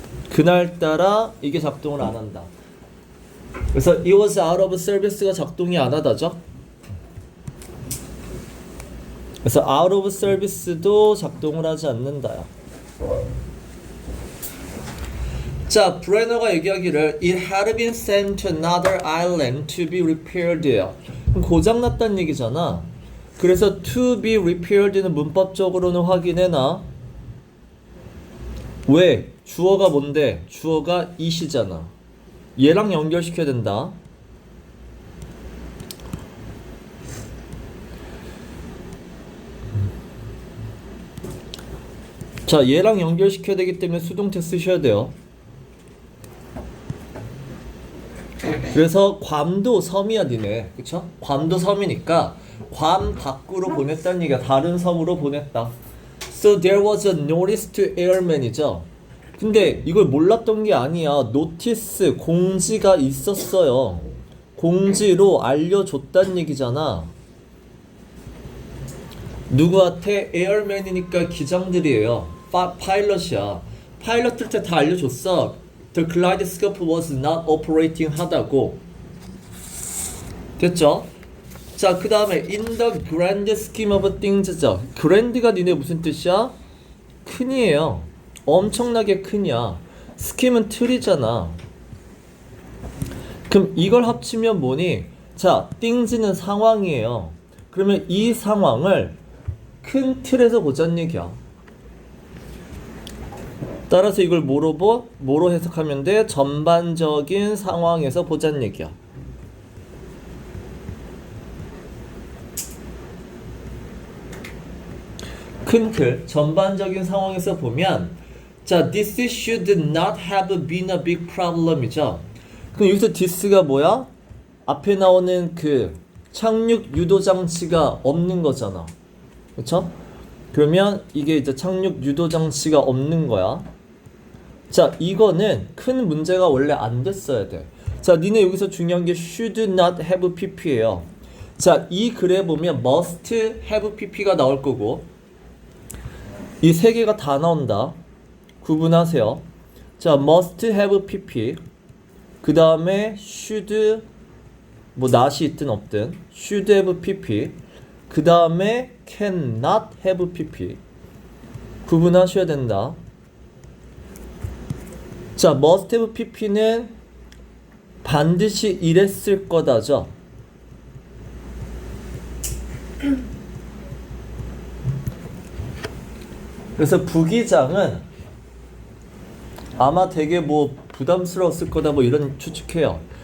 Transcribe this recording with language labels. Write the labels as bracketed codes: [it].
[ko] 그날따라 이게 작동을 안 한다. 그래서 [en] it was out of service [ko] 가 작동이 안 하다죠. 그래서 out of service도 작동을 하지 않는다요. 자, 브레너가 얘기하기를 [en] it had been sent to another island to be repaired예요. [ko] 고장났다는 얘기잖아. 그래서 to be repaired는 문법적으로는 확인해놔. 왜? 주어가 뭔데? 주어가 it이잖아. 얘랑 연결시켜야 된다. 자, 얘랑 연결시켜야 되기 때문에 수동태 쓰셔야 돼요. 그래서 괌도 섬이야, 니네. 그쵸? 괌도 섬이니까 괌 밖으로 보냈다는 얘기야. 다른 섬으로 보냈다. [en] So there was a notice to airman [ko] 이죠. 근데 이걸 몰랐던 게 아니야. 노티스 공지가 있었어요. 공지로 알려줬단 얘기잖아. 누구한테? 에어맨이니까 기장들이에요. 파일럿이야. 파일럿들한테 다 알려줬어. [en] The kaleidoscope was not operating [ko] 하다고. 됐죠? 자, 그 다음에 [en] in the grand scheme of things [ko] 죠. grand가 니네 무슨 뜻이야? 큰이에요. 엄청나게 큰이야. scheme은 틀이잖아. 그럼 이걸 합치면 뭐니? 자, things는 상황이에요. 그러면 이 상황을 큰 틀에서 보자는 얘기야. 따라서 이걸 뭐로 해석하면 돼? 전반적인 상황에서 보자는 얘기야. 큰 틀, 전반적인 상황에서 보면 자, [en] this should not have been a big problem이죠. [ko] 그럼 여기서 this가 뭐야? 앞에 나오는 그 착륙 유도 장치가 없는 거잖아. 그쵸? 그러면 이게 이제 착륙 유도 장치가 없는 거야. 자, 이거는 큰 문제가 원래 안 됐어야 돼. 자, 니네 여기서 중요한 게 [en] should not have pp [ko] 예요. 자, 이 글에 보면 must have pp가 나올 거고 이 세 개가 다 나온다. 구분하세요. 자, must have pp. 그 다음에 should 뭐 not이 있든 없든 should have pp. 그 다음에 cannot have pp. 구분하셔야 된다. 자, must have pp는 반드시 이랬을 거다죠. 그래서 부기장은 아마 되게 뭐 부담스러웠을 거다 뭐 이런 추측해요.